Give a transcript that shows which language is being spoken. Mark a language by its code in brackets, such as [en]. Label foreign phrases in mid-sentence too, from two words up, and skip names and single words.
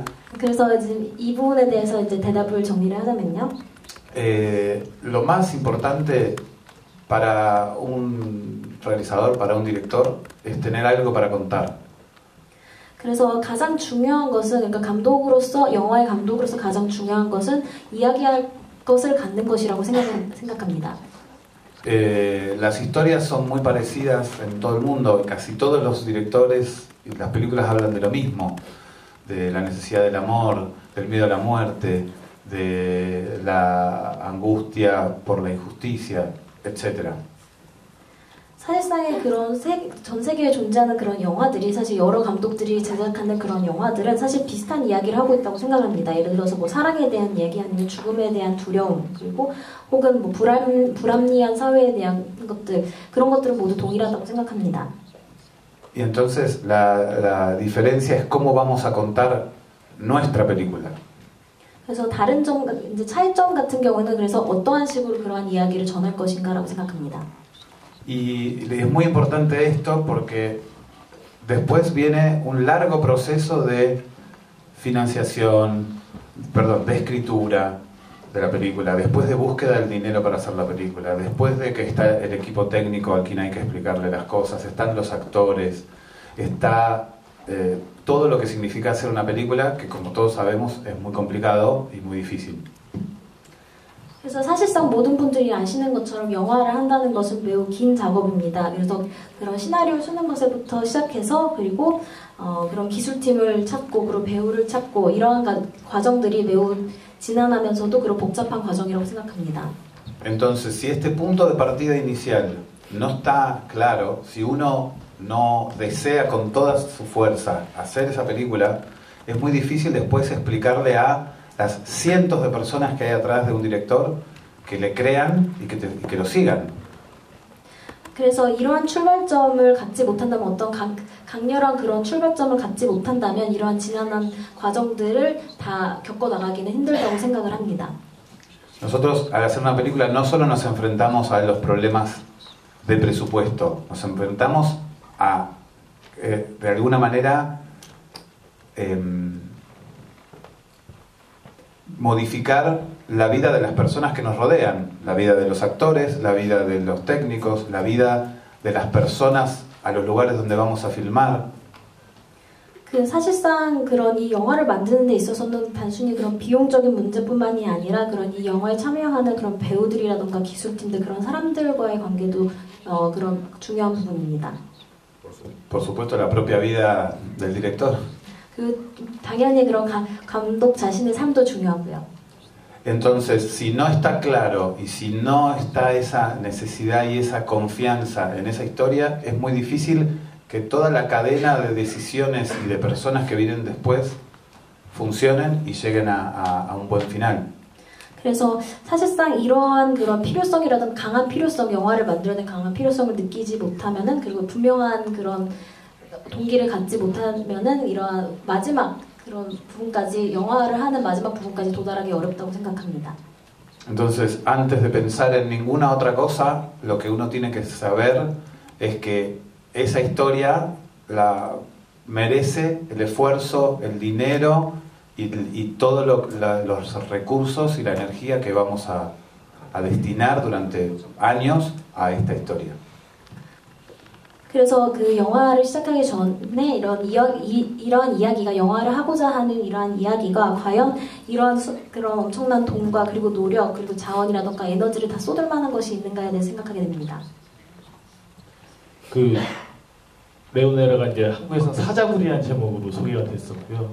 [ko] 그래서 이제 이 부분에 대해서 이제 대답을 정리를 하자면요. [es] Lo más importante para un realizador, para un director, es tener algo para contar. [ko] 그래서 가장 중요한 것은 그러니까 영화의 감독으로서 가장 중요한 것은 이야기할 것을 갖는 것이라고 생각합니다. [es] Las historias son muy parecidas en todo el mundo. Casi todos los directores y las películas hablan de lo mismo, de la necesidad del amor, del miedo a la muerte, de la angustia por la injusticia, etc. [ko] 사실상의 그런 전 세계에 존재하는 그런 영화들이 사실 여러 감독들이 제작하는 그런 영화들은 사실 비슷한 이야기를 하고 있다고 생각합니다. 예를 들어서 뭐 사랑에 대한 이야기 아니면 죽음에 대한 두려움 그리고 혹은 뭐 불합리한 사회에 대한 것들 그런 것들은 모두 동일하다고 생각합니다. [es] Y entonces la diferencia es cómo vamos a contar nuestra película. [ko] 그래서 다른 점, 이제 차이점 같은 경우는 그래서 어떠한 식으로 그러한 이야기를 전할 것인가라고 생각합니다. [es] Y es muy importante esto porque después viene un largo proceso de financiación, perdón, de escritura de la película, después de búsqueda del dinero para hacer la película, después de que está el equipo técnico a quien hay que explicarle las cosas, están los actores, está todo lo que significa hacer una película, que como todos sabemos es muy complicado y muy difícil. [ko] 그래서 사실상 모든 분들이 아시는 것처럼 영화를 한다는 것은 매우 긴 작업입니다. 그래서 그런 시나리오 쓰는 것부터 시작해서 그리고 그런 기술팀을 찾고 그리고 배우를 찾고 이러한 과정들이 매우 지난하면서도 그런 복잡한 과정이라고 생각합니다. [es] Entonces, si este punto de partida inicial no está claro, si uno no desea con toda su fuerza hacer esa película, es muy difícil después explicarle a las cientos de personas que hay atrás de un director que le crean y que lo sigan. [ko] 그래서 이러한 출발점을 갖지 못한다면 어떤 강렬한 그런 출발점을 갖지 못한다면 이러한 지난한 과정들을 다 겪어 나가기는 힘들다고 생각을 합니다. [es] Nosotros al hacer una película no solo nos enfrentamos a los problemas de presupuesto, nos enfrentamos a de alguna manera modificar la vida de las personas que nos rodean, la vida de los actores, la vida de los técnicos, la vida de las personas a los lugares donde vamos a filmar. [ko] 그 사실상 그런 이 영화를 만드는 데 있어서는 단순히 그런 비용적인 문제뿐만이 아니라 그런 이 영화에 참여하는 그런 배우들이라던가 기술팀들 그런 사람들과의 관계도 그런 중요한 부분입니다. [es] Por supuesto la propia vida del director. [ko] 그 당연히 그런 감독 자신의 삶도 중요하고요. [es] Entonces, si no está claro y si no está esa necesidad y esa confianza en esa historia, es muy difícil que toda la cadena de decisiones y de personas que vienen después funcionen y lleguen a un buen final. [ko] 그래서 사실상 이러한 그런 필요성이라든 강한 필요성, 영화를 만들어낸 강한 필요성을 느끼지 못하면은 그리고 분명한 그런 동기를 갖지 못하면은 이러한 마지막 그런 부분까지 영화를 하는 마지막 부분까지 도달하기 어렵다고 생각합니다. [es] Entonces, antes de pensar en ninguna otra cosa, lo que uno tiene que saber es que esa historia la merece el esfuerzo, el dinero y todos los recursos y la energía que vamos a destinar durante años a esta historia. [ko] 그래서 그 영화를 시작하기 전에 이런 이야기가 영화를 하고자 하는 이러한 이야기가 과연 이러한 그런 엄청난 돈과 그리고 노력 그리고 자원이라던가 에너지를 다 쏟을 만한 것이 있는가에 대해 생각하게 됩니다. 그 레오네라가 이제 한국에서는 사자굴이라는 제목으로 소개가 됐었고요.